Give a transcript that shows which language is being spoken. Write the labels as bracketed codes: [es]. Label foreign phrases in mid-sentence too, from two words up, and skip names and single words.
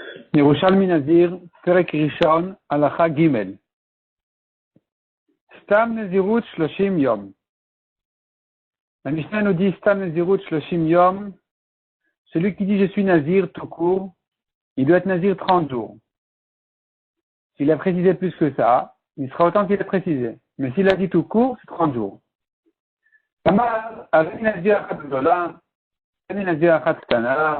[he] ירושלמי נזיר, פרק ראשון, הלכה גימל. סתם נזירות שלושים יום. [fr] La Mishnah nous dit [he] סתם נזירות שלושים יום. [fr] Celui qui dit je suis Nazir tout court, il doit être Nazir 30 jours. S'il a précisé plus que ça, il sera autant qu'il a précisé. Mais s'il a dit tout court, c'est 30 jours. [he] אמר, הריני נזיר אחת גדולה, הריני נזיר אחת קטנה.